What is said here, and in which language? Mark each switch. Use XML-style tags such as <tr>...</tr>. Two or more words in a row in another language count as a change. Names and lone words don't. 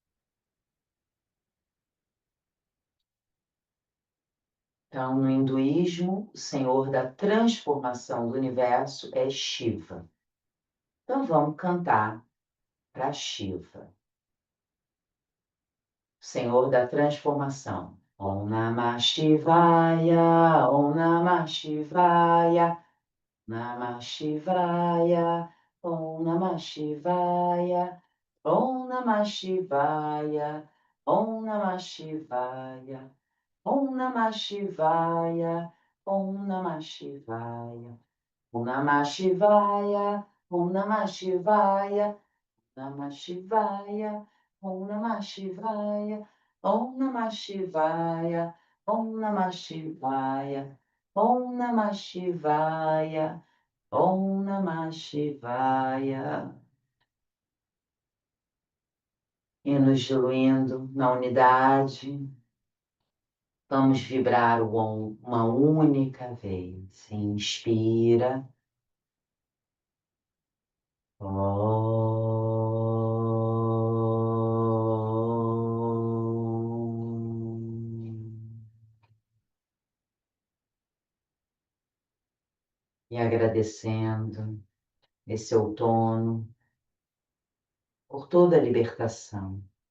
<pt>Então, no hinduísmo, o senhor da transformação do universo é Shiva. Então, vamos cantar para Shiva, senhor da transformação.</pt> <sa>ॐ नमः शिवाय, ॐ नमः शिवाय, नमः शिवाय, ॐ नमः शिवाय, ॐ नमः शिवाय, ॐ नमः शिवाय, ॐ नमः शिवाय, ॐ नमः शिवाय, ॐ नमः शिवाय, ॐ नमः शिवाय, नमः शिवाय, ॐ नमः शिवाय, ॐ नमः शिवाय, ॐ नमः शिवाय, ॐ नमः शिवाय, ॐ नमः शिवाय.</sa> <pt>E nos diluindo na unidade, vamos vibrar o Om uma única vez. Inspira. E agradecendo esse outono por toda a libertação.</pt>